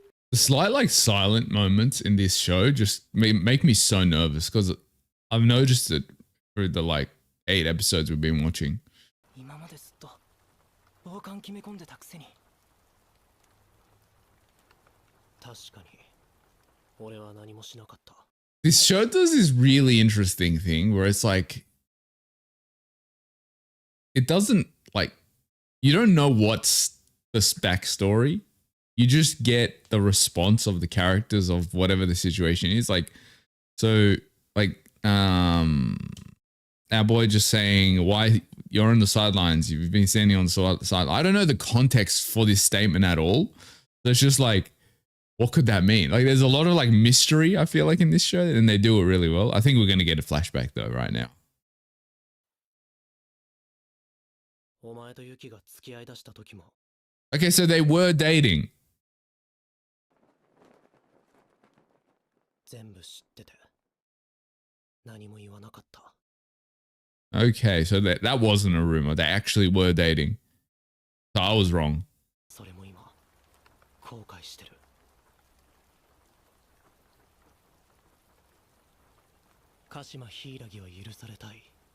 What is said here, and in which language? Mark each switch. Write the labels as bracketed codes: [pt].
[en] The slight like silent moments in this show just make me so nervous because I've noticed it through the like 8 episodes we've been watching. [ja] 今までずっと傍観決め込んでたくせに。確かに俺は何もしなかった。 [en] This show does this really interesting thing where it's like it doesn't like you don't know what's the backstory. You just get the response of the characters of whatever the situation is. Like, so like our boy just saying why you're on the sidelines. You've been standing on the side. I don't know the context for this statement at all. So it's just like, what could that mean? Like, there's a lot of like mystery, I feel like, in this show, and they do it really well. I think we're going to get a flashback though right now. [ja] お前とユキが付き合い出した時も。 [en] Okay, so they were dating. [ja] 全部知ってて何も言わなかった。 [en] Okay, so that wasn't a rumor. They actually were dating. So I was wrong. [ja] それも今後悔してる。鹿島柊は許されたい。